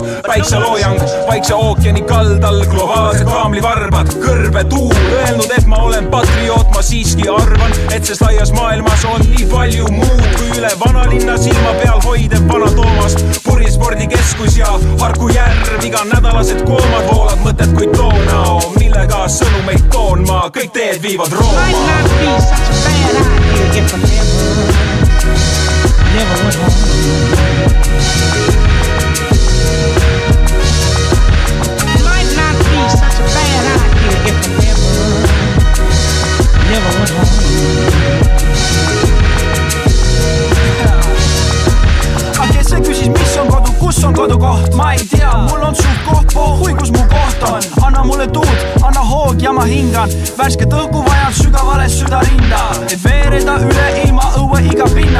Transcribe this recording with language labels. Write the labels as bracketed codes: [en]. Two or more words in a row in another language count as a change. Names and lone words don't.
[et] Päikseloojang, Vaikse ookeani kaldal, globaalsed kaamlivarbad, kõrbe tuul, öelnud, et ma olen patrioot, ma siiski arvan, et sest laias maailmas on nii palju muud kui üle vanalinna silma peal hoidev vana Toomas, purjespordikeskus ja Harku järv, iga nädalased koomad voolad mõtted kui toonao, millega sõnumeid toon ma, kõik teed viivad Rooma. [en] Might not be such a bad idea if I never went home. Might not be such a bad idea if I never went home. [et] Kes see küsis, mis on kodu, kus on kodukoht? Ma ei tea, mul on suht koht, pohhui, kus mu koht on. Anna mulle tuud, anna hoog ja ma hingan. Värsket õhku vajan sügavale südarinda, et veereda üle ilma õue iga pinna.